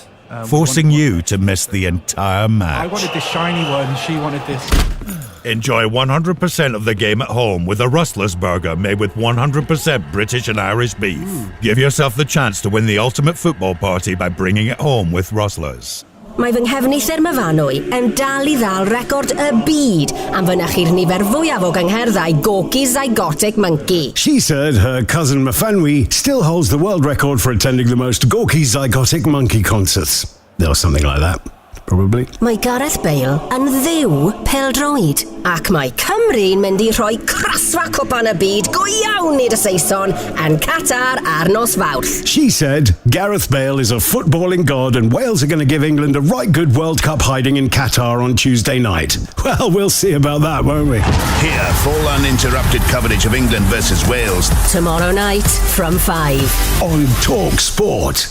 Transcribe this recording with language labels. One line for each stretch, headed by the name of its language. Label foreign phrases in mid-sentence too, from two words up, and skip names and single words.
English: forcing you to miss the entire match. I wanted this shiny one, she wanted this. Enjoy 100% of the game at home with a Rustler's burger made with 100% British and Irish beef. Give yourself the chance to win the ultimate football party by bringing it home with Rustler's.
Welsh: Mae fy nghefnither myfanwy yn dal I ddal record y byd am fynychu'r nifer fwyaf o gyngherddau Gorky Zygotic Monkey.
English: She said her cousin Mafanwi still holds the world record for attending the most Gorky Zygotic Monkey concerts. Or something like that, probably.
Welsh: Mae Gareth Bale yn dduw pêl-droed, ac mae Cymru'n mynd I rhoi crasfa cwpan y byd go iawn i'r Saeson yn Qatar ar nos Fawrth.
English: She said Gareth Bale is a footballing god and Wales are going to give England a right good World Cup hiding in Qatar on Tuesday night. Well, we'll see about that, won't we? Hear full uninterrupted coverage of England versus Wales Tomorrow night from 5 on Talk Sport.